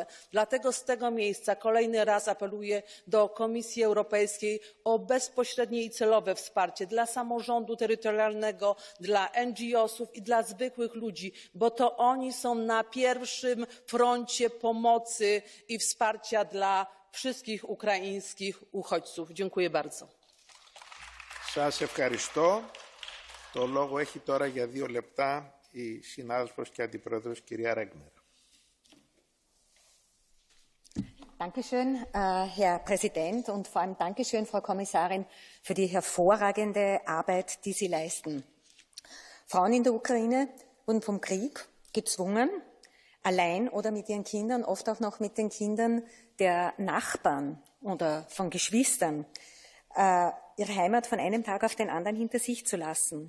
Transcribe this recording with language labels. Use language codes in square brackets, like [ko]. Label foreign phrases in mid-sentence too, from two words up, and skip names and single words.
[pl] Dlatego z tego miejsca kolejny raz apeluję do Komisji Europejskiej o bezpośrednie i celowe wsparcie dla samorządu terytorialnego, dla NGO-sów i dla zwykłych ludzi, bo to oni są na pierwszym froncie pomocy i wsparcia dla wszystkich ukraińskich uchodźców. Dziękuję bardzo. [el] Σας ευχαριστώ. Το λόγο έχει τώρα για 2 λεπτά η συνάδελφος και αντιπρόεδρος κυρία Ρέγνερ. [de] Dankeschön, Herr Präsident, und vor allem Dankeschön, Frau Kommissarin, für die hervorragende Arbeit, die Sie leisten. Frauen in der Ukraine wurden vom Krieg gezwungen, allein oder mit ihren Kindern, oft auch noch mit den Kindern der Nachbarn oder von Geschwistern, ihre Heimat von einem Tag auf den anderen hinter sich zu lassen.